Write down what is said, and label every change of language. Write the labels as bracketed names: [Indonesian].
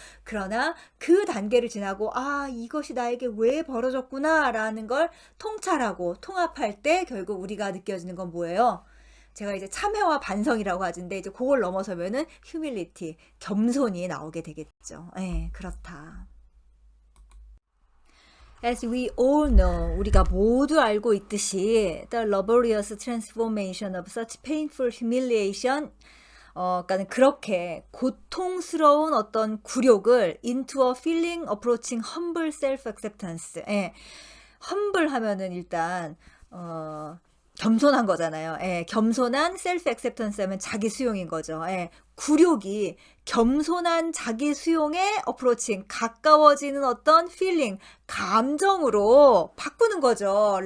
[Korean] 그러나 그 단계를 지나고 '아 이것이 나에게 왜 벌어졌구나.'라는 걸 통찰하고 통합할 때 결국 우리가 느껴지는 건 뭐예요? 제가 이제 참회와 반성이라고 하던데 이제 그걸 넘어서면은 humility, 겸손이 나오게 되겠죠. 예, 그렇다. [English] As we all know, [Korean] 우리가 모두 알고 있듯이 [English] the laborious transformation of such painful humiliation [Korean] 그러니까 그렇게 고통스러운 어떤 굴욕을 [English] into a feeling approaching humble self-acceptance. [Korean] 예. humble 하면은 일단 겸손한 거잖아요. 예, 겸손한 셀프 액셉턴스 하면 자기 수용인 거죠. 예, 굴욕이 겸손한 자기 수용의 어프로칭, 가까워지는 어떤 필링, 감정으로 바꾸는 거죠.